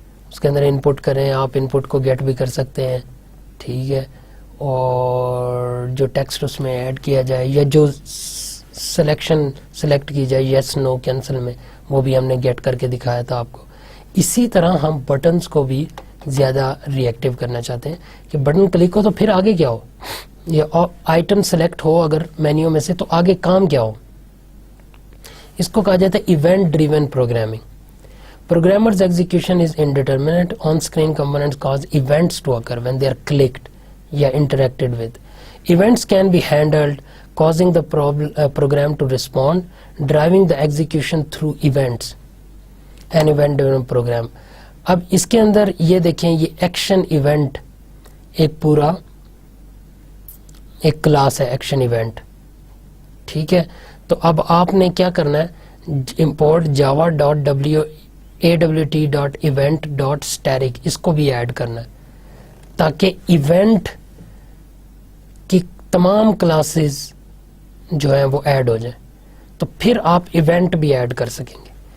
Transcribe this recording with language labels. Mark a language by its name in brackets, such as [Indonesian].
[Urdu] اس کے اندر انپٹ کریں, آپ انپٹ کو گیٹ بھی کر سکتے ہیں, ٹھیک ہے, اور جو ٹیکسٹ اس میں ایڈ کیا جائے یا جو سلیکشن سلیکٹ کی جائے یس نو کینسل میں, وہ بھی ہم نے گیٹ کر کے دکھایا تھا آپ کو. اسی طرح ہم بٹنز کو بھی زیادہ ری ایکٹیو کرنا چاہتے ہیں کہ بٹن کلک ہو تو پھر آگے کیا ہو, یہ آئٹم سلیکٹ ہو اگر مینیو میں سے, تو آگے کام کیا ہو. اس کو کہا جاتا ہے event driven programming. [English] Programmer's execution is indeterminate. On-screen components cause events to occur when they are clicked یا interacted with. Events can be handled, causing the program to respond, driving the execution through events. An event-driven program. [Urdu] اب اس کے اندر یہ دیکھیں, یہ action event ایک پورا ایک class ہے, ایکشن ایونٹ, ٹھیک ہے. تو اب آپ نے کیا کرنا ہے, import java.awt.event.static اس کو بھی ایڈ کرنا ہے تاکہ ایونٹ کی تمام کلاسز جو ہیں وہ ایڈ ہو جائیں, تو پھر آپ ایونٹ بھی ایڈ کر سکیں گے.